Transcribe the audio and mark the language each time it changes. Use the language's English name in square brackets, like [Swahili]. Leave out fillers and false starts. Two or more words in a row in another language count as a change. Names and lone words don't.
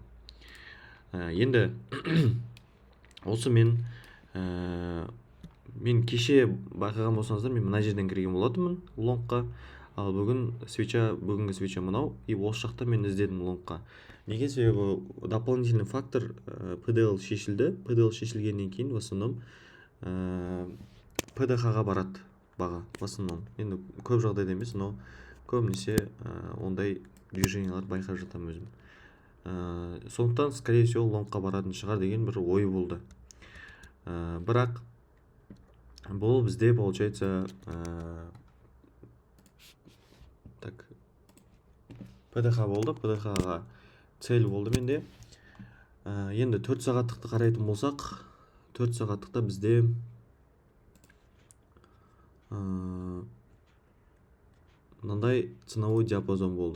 [Kazakh] Енді осы мен кеше байқаған болсаңыздар, мен мына жерден кірген болатынмын лонгқа. Ал бүгінгі свеча мынау, и осы жақта мен іздедім лонгқа. Неге? Себебі [Russian] дополнительный фактор [Kazakh] PDL шешілді. PDL шешілгеннен кейін [Russian] в основном [Kazakh] PDH-ға барады баға. [Russian] В основном, [Kazakh] енді көп жағдайда емес, но көбінесе ондай движениялар байқап жатам өзім. Сондықтан, [Russian] скорее всего, [Kazakh] лонгқа баратын шығар деген бір ой болды. Бірақ бұл бізде [Russian] получается так [Kazakh] PDH болды. PDH-ға цель болды менде. Енді 4 сағаттықты қарайтын болсақ, 4 сағаттықта бізде мынандай [Russian] ценовой диапазон [Kazakh] болды.